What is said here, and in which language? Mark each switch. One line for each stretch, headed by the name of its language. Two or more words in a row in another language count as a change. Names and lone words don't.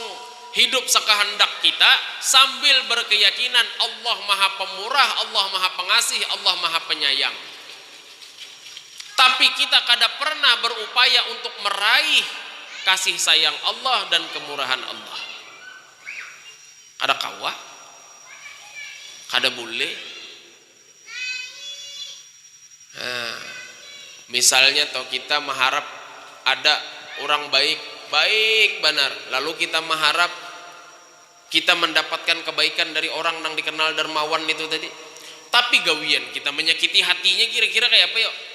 Indonesian: Hidup sekehendak kita sambil berkeyakinan Allah Maha Pemurah, Allah Maha Pengasih, Allah Maha Penyayang.
Banjar: Tapi kita kada pernah berupaya untuk meraih kasih sayang Allah dan kemurahan Allah. Kada kawa, kada boleh.
Indonesian: Nah, misalnya toh kita mengharap ada orang baik benar, lalu kita mengharap kita mendapatkan kebaikan dari orang yang dikenal dermawan itu tadi, tapi gawian kita menyakiti hatinya, kira-kira kayak apa yuk?